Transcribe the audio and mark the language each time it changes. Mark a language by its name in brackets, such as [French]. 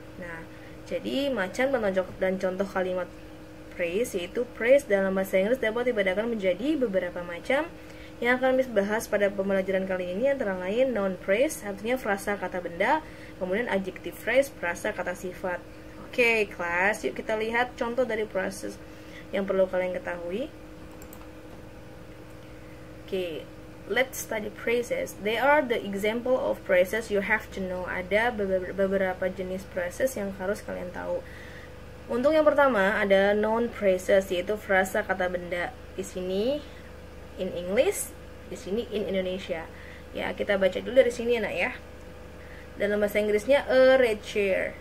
[Indonesian] Nah, jadi macam dan contoh kalimat phrase, yaitu phrase dalam bahasa Inggris dapat dibedakan menjadi beberapa macam yang akan dibahas pada pembelajaran kali ini, antara lain noun phrase, artinya frasa kata benda, kemudian adjective phrase, frasa kata sifat. Oke, kelas, yuk kita lihat contoh dari proses yang perlu kalian ketahui. [English] Okay, let's study phrases. They are the example of phrases you have to know. [Indonesian] Ada beberapa jenis phrases yang harus kalian tahu. Untuk yang pertama ada noun phrases, yaitu frasa kata benda. Di sini [English] in English, [Indonesian] di sini [English] in Indonesia. [Indonesian] Ya, kita baca dulu dari sini nak ya. Dalam bahasa Inggrisnya [English] a red chair.